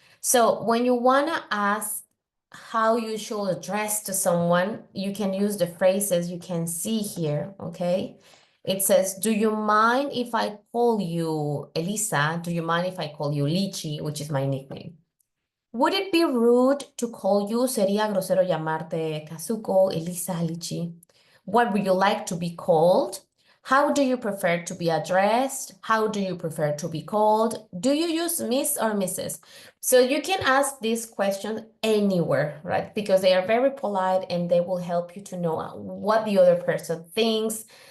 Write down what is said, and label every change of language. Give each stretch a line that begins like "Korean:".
English: So when you want to ask how you should address to someone, you can use the phrases you can see here, okay? It says, do you mind if I call you Elisa? Do you mind if I call you Lichi, which is my nickname? Would it be rude to call you?
Spanish: ¿Sería grosero llamarte Kazuko, Elisa, Lichi?
English: What would you like to be called? How do you prefer to be addressed? How do you prefer to be called? Do you use Miss or Mrs.? So you can ask these questions anywhere, right? Because they are very polite and they will help you to know what the other person thinks.